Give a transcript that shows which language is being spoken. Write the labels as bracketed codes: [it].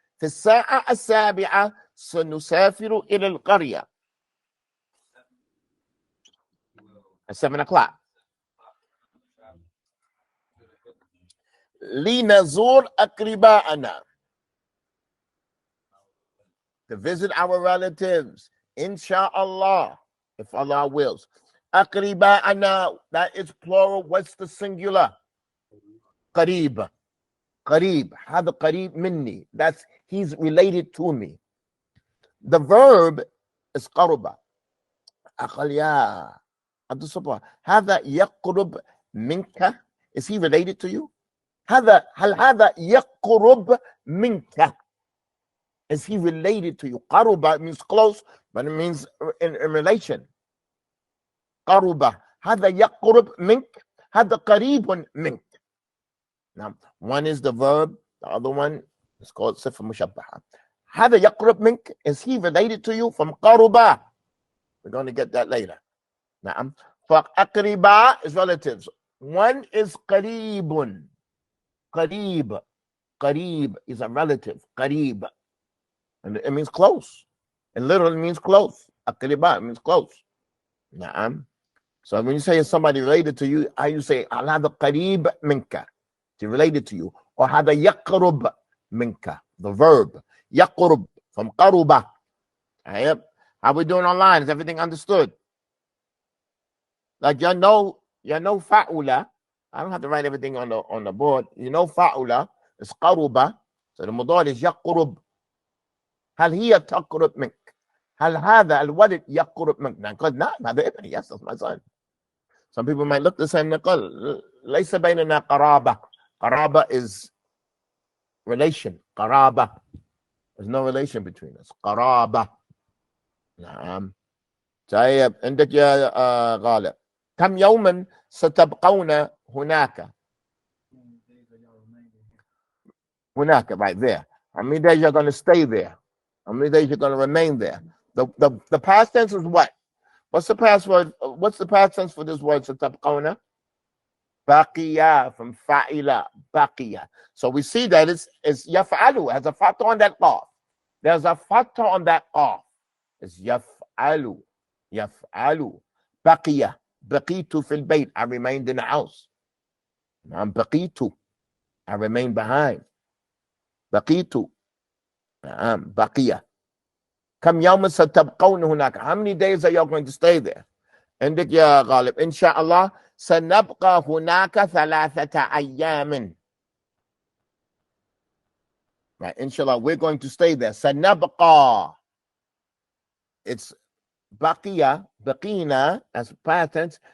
[ar] في الساعة السابعة سنسافر إلى القرية. [en] At 7 o'clock. [ar] لنزور أقرباءنا, [en] to visit our relatives, inshallah, if Allah wills. أقرباءنا, that is plural. What's the singular? قريب. قريب. [ar] هذا قريب مني. [en] That's, he's related to me. The verb is قرب. [ar] أقل يا عبد الصبر, هذا يقرب منك. [en] Is he related to you? [ar] هل هذا يقرب منك? [en] Is he related to you? قرب means close, but it means in relation. [ar] قرب, هذا يقرب منك, هذا قريب منك. [en] Now, one is the verb, the other one is called صفة مشبهة. [ar] هذا يقرب منك, [en] is he related to you? From قرب. We're going to get that later. [ar] نعم. [en] فأقرباء is relatives. One is قريب. قريب. قريب is a relative. قريب. And it means close. It literally means close. أقرباء means close. [ar] نعم. [en] So when you say somebody related to you, how you say [ar] هذا قريب منك? [en] It's related to you. [ar] Or هذا يقرب منك. [en] The verb. [ar] يقرب from قرب. [en] How we doing online? Is everything understood? Like you know fa'ula. I don't have to write everything on the board. You know fa'ula is qaruba. So the mudar is yaqrub. [ar] هل هي تقرب منك? هل هذا الولد يقرب منك? نقول نعم هذا ابني. [en] Yes, that's my son. Some people might look the same. [ar] نقول ليس بيننا قرابة. [en] قرابة is relation. [ar] قرابة. [en] There's no relation between us. [ar] قرابة. نعم. طيب عندك يا غالب كم يوما ستبقون هناك [en] right there. How many days you're going to stay there? How many days you're going to remain there? The past tense is what? What's the past word? What's the past tense for this word ستبقون? باقية, from fa'ila, باقية. So we see that it's يفعل, has a fatha on that qaf. There's a fatha on that qaf. [ar] It's يفعل. يفعل. بقية. بقيت في البيت. [en] I remained in the house. I'm بقيت. I remained behind. بقيت. [ar] بقية. كم يوم ستبقون هناك? [en] How many days are you going to stay there? [ar] عندك يا غالب إن شاء الله سنبقى هناك 3 أيام. [en] Right, inshallah, we're going to stay there. [ar] سنبقى. [en] It's بقية, بقينا as past tense.